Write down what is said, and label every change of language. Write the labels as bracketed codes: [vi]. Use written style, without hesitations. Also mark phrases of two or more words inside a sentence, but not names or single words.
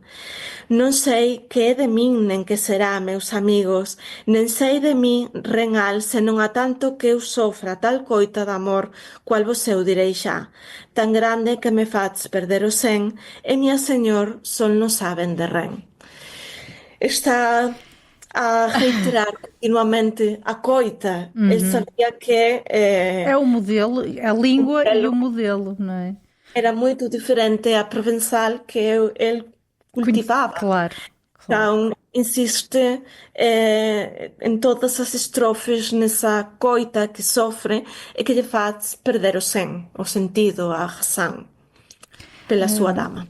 [gl] Non sei que é de min nen que será, meus amigos, nen sei de mí renal, senón a tanto que eu sofra tal coita de amor, cual vos eu direi xa, tan grande que me faz perder o sen, e mia señor son non saben de ren. [pt] Está a reiterar continuamente a coita. Ele sabia que É o modelo, a língua e o modelo, não é? era muito diferente a provenzal que ele cultivava. Claro, claro. Então, insiste em todas as estrofes nessa coita que sofre e que lhe faz perder o sen, o sentido, a razão, pela sua dama.